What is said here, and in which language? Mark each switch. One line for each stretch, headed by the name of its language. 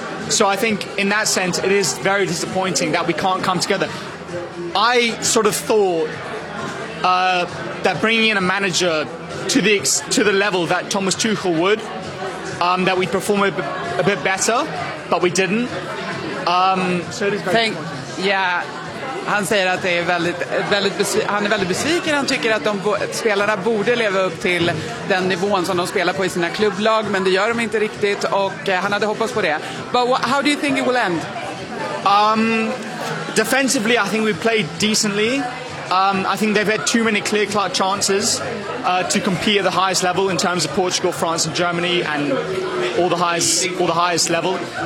English: So I think in that sense it is very disappointing that we can't come together. I sort of thought that bringing in a manager to the level that Thomas Tuchel would, that we'd perform a bit better, but we didn't. So it is very disappointing. Yeah.
Swedish: Han säger att det är väldigt, väldigt han är väldigt besviken. Han tycker att spelarna borde leva upp till den nivån som de spelar på i sina klubblag, men det gör de inte riktigt, och han hade hoppats på det.
English: But how do you think it will end? Defensively, I think we played decently. I think they've had too many clear-cut chances to compete at the highest level in terms of Portugal, France and Germany and all the highest level.